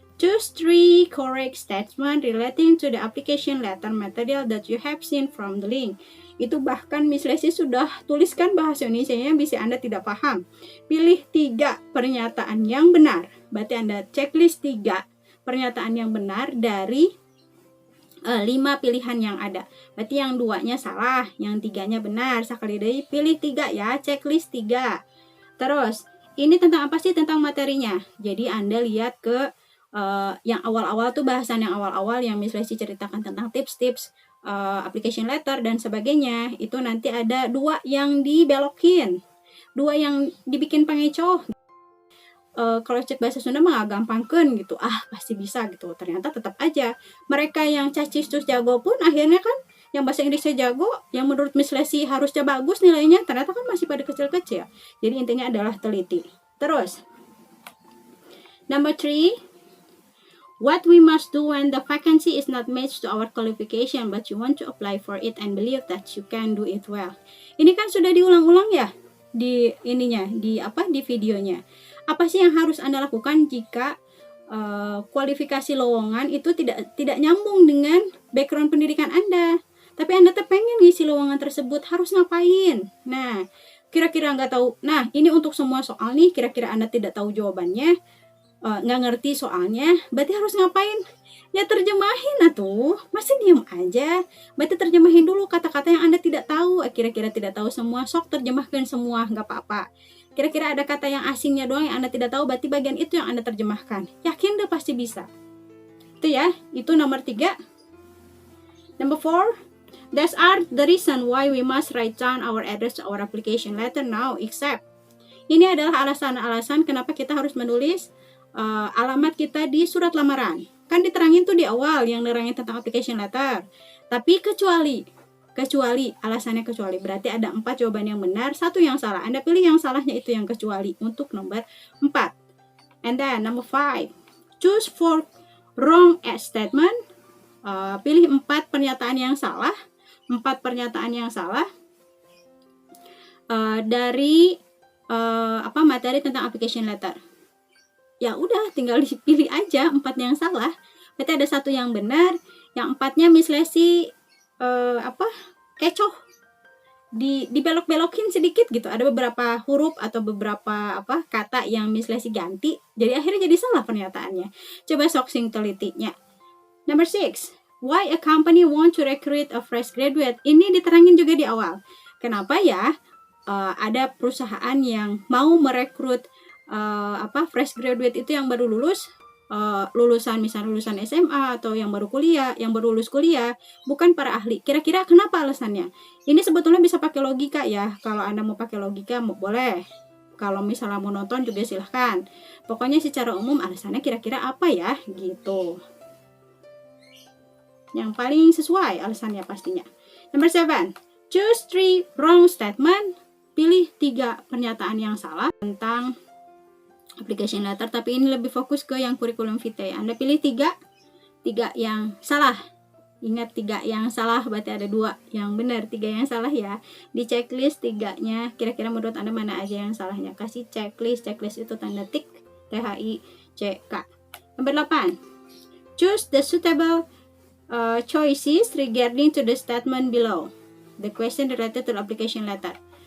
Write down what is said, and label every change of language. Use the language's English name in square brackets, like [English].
[English] Choose 3 correct statements relating to the application letter material that you have seen from the link. [Indonesian] Itu bahkan Miss Lesi sudah tuliskan bahasa Indonesianya, bisa Anda tidak paham. Pilih 3 pernyataan yang benar. Berarti Anda checklist 3 pernyataan yang benar dari 5 pilihan yang ada. Berarti yang 2-nya salah, yang 3-nya benar. Sekali lagi pilih 3 ya, checklist 3. Terus, ini tentang apa sih? Tentang materinya. Jadi Anda lihat ke yang awal-awal tuh, bahasan yang awal-awal yang Miss Lesi ceritakan tentang tips-tips application letter dan sebagainya. Itu nanti ada 2 yang dibelokin, 2 yang dibikin pengecoh. Kalau cek bahasa Sunda mah gampangkeun gitu, pasti bisa gitu. Ternyata tetap aja mereka yang cacis terus jago pun akhirnya kan yang bahasa Inggrisnya jago, yang menurut Miss Lesi harusnya bagus nilainya, ternyata kan masih pada kecil-kecil. Jadi intinya adalah teliti. [English] Terus number 3, what we must do when the vacancy is not matched to our qualification but you want to apply for it and believe that you can do it well. [Indonesian] Ini kan sudah diulang-ulang ya di ininya, di videonya. Apa sih yang harus Anda lakukan jika kualifikasi lowongan itu tidak nyambung dengan background pendidikan Anda? Tapi Anda pengen ngisi lowongan tersebut, harus ngapain? Nah, kira-kira nggak tahu. Nah, ini untuk semua soal nih, kira-kira Anda tidak tahu jawabannya, nggak ngerti soalnya, berarti harus ngapain? Ya terjemahin atuh, masih diem aja. Berarti terjemahin dulu kata-kata yang Anda tidak tahu. Kira-kira tidak tahu semua, sok terjemahkan semua, nggak apa-apa. Kira-kira ada kata yang asingnya doang yang Anda tidak tahu, berarti bagian itu yang Anda terjemahkan. Yakin deh pasti bisa. Itu ya, itu nomor 3. [English] Number 4, these are the reason why we must write down our address to our application letter now, except. [Indonesian] Ini adalah alasan-alasan kenapa kita harus menulis alamat kita di surat lamaran. Kan diterangin tuh di awal yang nerangin tentang application letter. Tapi kecuali alasannya kecuali, berarti ada 4 jawaban yang benar, 1 yang salah. Anda pilih yang salahnya itu yang kecuali untuk nomor 4. [English] And then number 5, choose 4 wrong statement. [Indonesian] Pilih 4 pernyataan yang salah. 4 pernyataan yang salah dari materi tentang application letter. Ya udah, tinggal dipilih aja 4 yang salah. Berarti ada 1 yang benar, yang 4-nya mislesi kecoh, dibelok-belokin sedikit gitu. Ada beberapa huruf atau beberapa kata yang mislesi ganti, jadi akhirnya jadi salah pernyataannya. Coba soksing telitinya. [English] Number 6, why a company want to recruit a fresh graduate. [Indonesian] Ini diterangin juga di awal. Kenapa ya ada perusahaan yang mau merekrut fresh graduate itu yang baru lulus, lulusan SMA atau yang baru kuliah, yang baru lulus kuliah, bukan para ahli. Kira-kira kenapa alasannya? Ini sebetulnya bisa pakai logika ya. Kalau Anda mau pakai logika boleh. Kalau misalnya mau nonton juga silahkan. Pokoknya secara umum alasannya kira-kira apa ya gitu. Yang paling sesuai alasannya pastinya. [English] Number 7, choose 3 wrong statement. [Indonesian] Pilih 3 pernyataan yang salah tentang application letter, tapi ini lebih fokus ke yang curriculum vitae. Anda pilih 3 yang salah. Ingat 3 yang salah, berarti ada 2 yang benar, 3 yang salah ya. Di checklist 3-nya, kira-kira menurut Anda mana aja yang salahnya? Kasih checklist itu tanda tik, THICK. [English] Nomor 8, choose the suitable choices regarding to the statement below. The question related to the application letter.